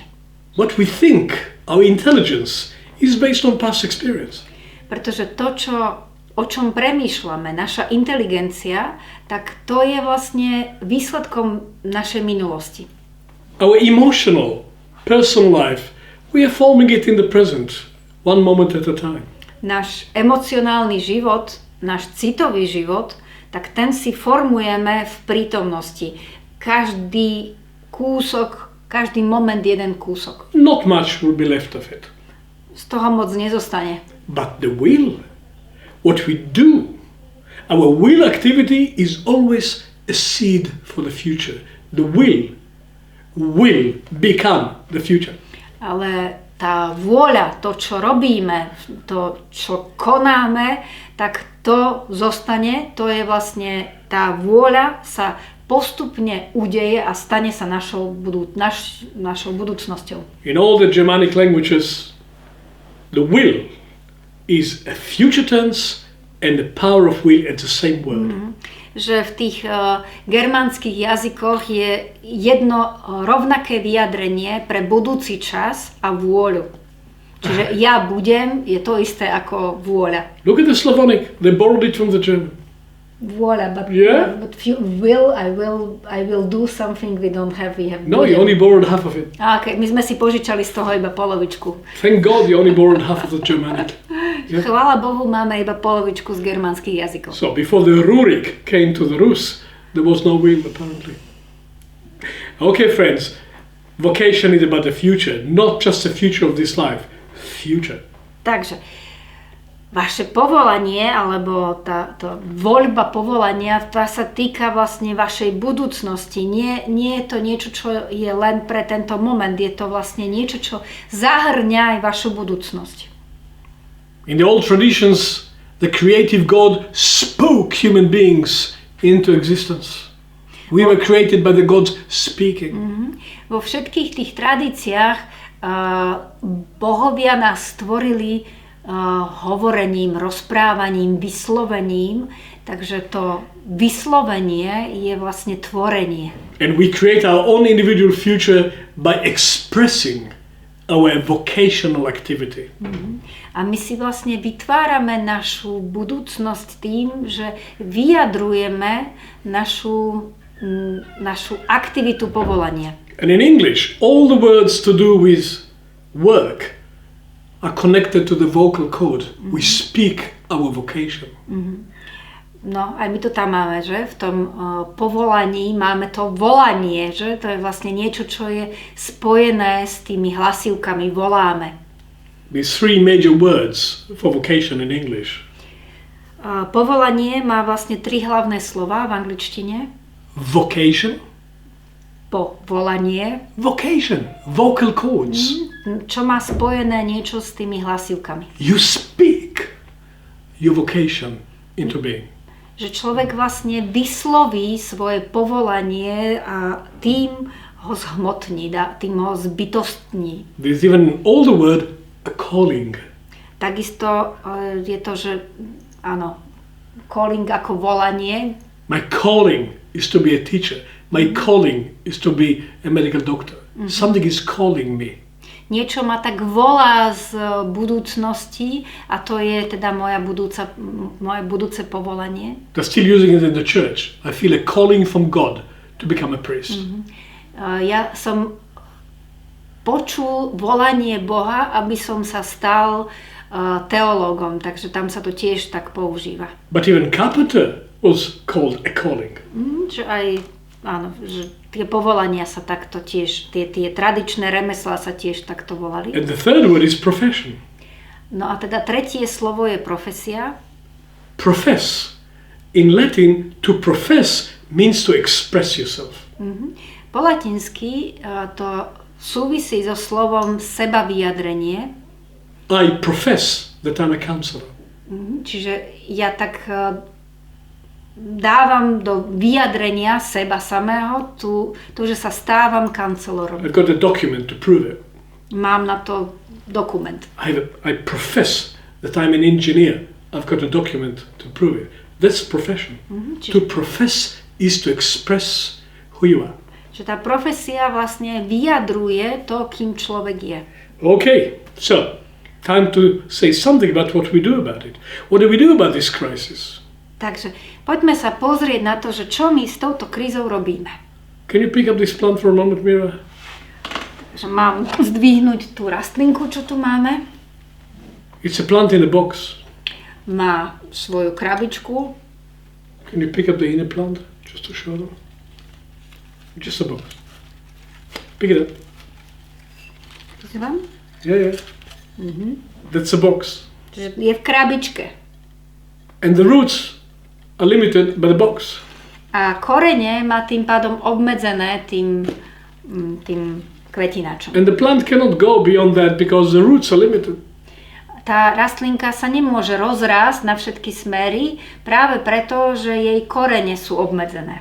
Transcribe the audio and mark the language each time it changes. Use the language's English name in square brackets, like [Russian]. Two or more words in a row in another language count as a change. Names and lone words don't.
[English] What we think, our intelligence, is based on past experience. [Slovak] Pretože to, o čom premýšľame, naša inteligencia, tak to je vlastne výsledkom našej minulosti. [English] Our emotional, personal life, we are forming it in the present, one moment at a time. [Slovak] Náš emocionálny život, náš citový život, tak ten si formujeme v prítomnosti. Každý kúsok, každý moment jeden kúsok. [English] Not much will be left of it. [Slovak] Z toho moc nezostane. [English] But the will, what we do, our will activity is always a seed for the future. The will become the future. [Slovak] Ale tá vôľa, to, čo robíme, to, čo konáme, tak to zostane, to je vlastne tá vôľa sa postupne udeje a stane sa našou budúcnosťou. [English] In all the Germanic languages, the will is a future tense and the power of will at the same word. [Slovak] Že v tých germánskych jazykoch je jedno rovnaké vyjadrenie pre budúci čas a vôľu. Čiže ja budem je to isté ako vôľa. [English] Look at the Slavonic, they borrowed it from the German. Vôľa, but I will do something we have. No, you only borrowed half of it. [Slovak] Okay, my sme si požičali z toho iba polovičku. [English] Thank God you only borrowed half of the Germanic. Yeah. [Slovak] Chvála Bohu, máme iba polovičku z germánskych jazykov. [English] So before the Rurik came to the Rus, there was no will apparently. Okay, friends, vocation is about the future, not just the future of this life. Future. [Slovak] Takže vaše povolanie, alebo tá voľba povolania, tá sa týka vlastne vašej budúcnosti. Nie je to niečo, čo je len pre tento moment. Je to vlastne niečo, čo zahrňa aj vašu budúcnosť. [English] In the old traditions, the creative God spoke human beings into existence. We were created by the gods speaking. [Slovak] Vo všetkých tých tradíciách bohovia nás stvorili hovorením, rozprávaním, vyslovením, takže to vyslovenie je vlastne tvorenie. [English] And we create our own individual future by expressing our vocational activity. [Slovak] A my si vlastne vytvárame našu budúcnosť tým, že vyjadrujeme našu aktivitu povolania. [English] And in English, all the words to do with work are connected to the vocal cord. We speak our vocation. [Slovak] No, aj my to tam máme, že? V tom povolaní máme to volanie, že? To je vlastne niečo, čo je spojené s tými hlasivkami, voláme. [English] These three major words for vocation in English. [Slovak] Povolanie má vlastne tri hlavné slova v angličtine. [English] Vocation. [Slovak] Povolanie. [English] Vocation. Vocal cords. [Slovak] Čo má spojené niečo s tými hlasivkami. [English] You speak your vocation into being. [Slovak] Že človek vlastne vysloví svoje povolanie a tým ho zhmotní, tým ho zbytostní. [English] There's even an older word, a calling. [Slovak] Takisto je to, že áno, calling ako volanie. [English] My calling is to be a teacher. My calling is to be a medical doctor. Something is calling me. [Slovak] Niečo ma tak volá z budúcnosti a to je teda moje budúce povolanie. [English] They're still using it in the church. I feel a calling from God to become a priest. [Slovak] Ja som počul volanie Boha, aby som sa stal teológom, takže tam sa to tiež tak používa. [English] But even carpenter was called a calling. [Slovak] Že aj áno, že tie povolania sa takto tiež, tie tradičné remeslá sa tiež takto volali. [English] And the third word is profession. [Slovak] No a teda tretie slovo je profesia. [English] Profess. In Latin, to profess means to express yourself. [Slovak] Po latinsky to súvisí so slovom sebavyjadrenie. [English] I profess that I'm a counsellor. [Slovak] Čiže ja tak dávam do vyjadrenia seba samého tu, že sa stávam kancelorom. [English] I've got a document to prove it. [Slovak] Mám na to dokument. [English] I profess that I'm an engineer. I've got a document to prove it. That's profession. To profess is to express who you are. [Slovak] Že tá profesia vlastne vyjadruje to, kým človek je. [English] Okay, so time to say something about what we do about it. What do we do about this crisis? [Slovak] Takže poďme sa pozrieť na to, že čo my s touto krízou robíme. [English] Can you pick up this plant for a moment, Mira? [Slovak] Takže mám zdvihnúť tú rastlinku, čo tu máme. [English] It's a plant in a box. [Slovak] Má svoju krabičku. [English] Can you pick up the inner plant just to show them? Just a box. Pick it up. [Slovak] Pozývam? [English] Yeah. That's a box. [Slovak] Čiže je v krabičke. [English] And the roots are limited by the box. [Slovak] A korene má tým pádom obmedzené tým kvetináčom. [English] And the plant cannot go beyond that because the roots are limited. [Slovak] Tá rastlinka sa nemôže rozrásť na všetky smery práve preto, že jej korene sú obmedzené.